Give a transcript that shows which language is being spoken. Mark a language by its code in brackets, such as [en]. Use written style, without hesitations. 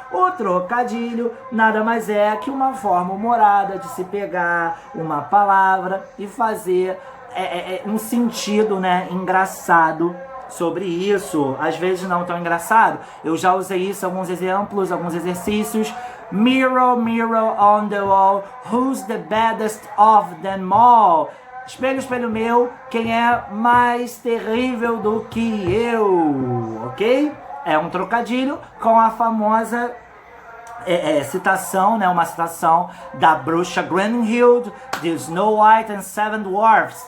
[pt] O trocadilho nada mais é que uma forma humorada de se pegar uma palavra e fazer um sentido, né, engraçado sobre isso. Às vezes não tão engraçado. Eu já usei isso, alguns exemplos, alguns exercícios. [en] Mirror, mirror on the wall, who's the baddest of them all? [pt] Espelho, espelho meu, quem é mais terrível do que eu, ok? É um trocadilho com a famosa citação, né? Uma citação da bruxa Gwenhild, de Snow White and Seven Dwarfs.